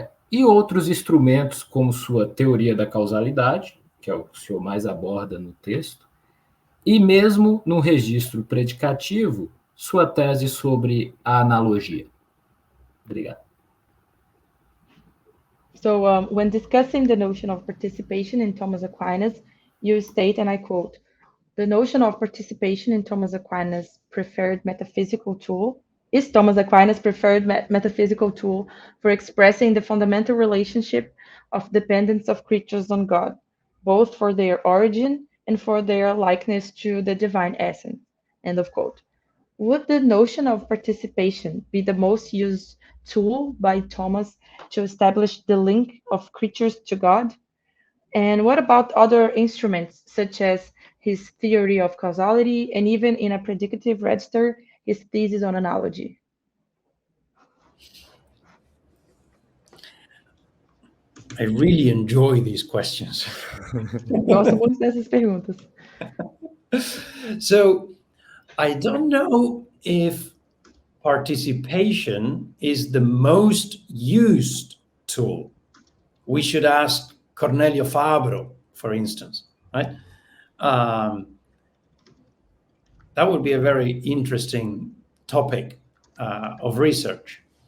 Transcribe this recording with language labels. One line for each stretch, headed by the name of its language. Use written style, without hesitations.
Portuguese: E outros instrumentos, como sua teoria da causalidade, que é o que o senhor mais aborda no texto, e mesmo no registro predicativo, sua tese sobre a analogia. Obrigado.
English: So, when discussing the notion of participation in Thomas Aquinas, you state, and I quote, "The notion of participation in Thomas Aquinas' preferred metaphysical tool is Thomas Aquinas' preferred metaphysical tool for expressing the fundamental relationship of dependence of creatures on God, both for their origin and for their likeness to the divine essence." End of quote. Would the notion of participation be the most used tool by Thomas to establish the link of creatures to God? And what about other instruments, such as his theory of causality, and even in a predicative register, his thesis on analogy? I really enjoy these questions.
Portuguese: Gosto muito dessas perguntas.
English: So, I don't know if participation is the most used tool. We should ask Cornelio Fabro, for instance, right? That would be a very interesting topic of research.